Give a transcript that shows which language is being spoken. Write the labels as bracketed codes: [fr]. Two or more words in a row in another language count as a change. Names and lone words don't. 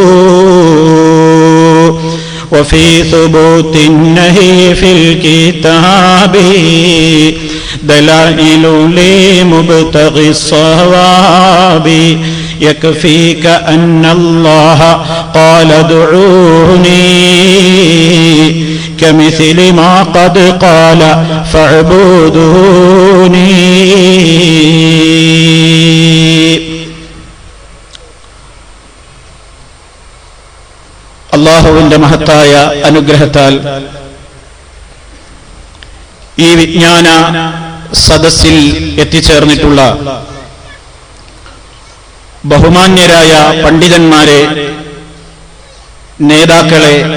[ar] وفي ثبوت النهي في الكتاب دلائل لمبتغي الصواب. يكفيك أن الله قال ادعوني كمثل ما قد قال فاعبدوني. [ml] അല്ലാഹുവിന്റെ മഹത്തായ അനുഗ്രഹത്താൽ ഈ വിജ്ഞാന സദസ്സിൽ എത്തിച്ചേർന്നിട്ടുള്ള ബഹുമാന്യരായ പണ്ഡിതന്മാരെ, നേതാക്കളെ,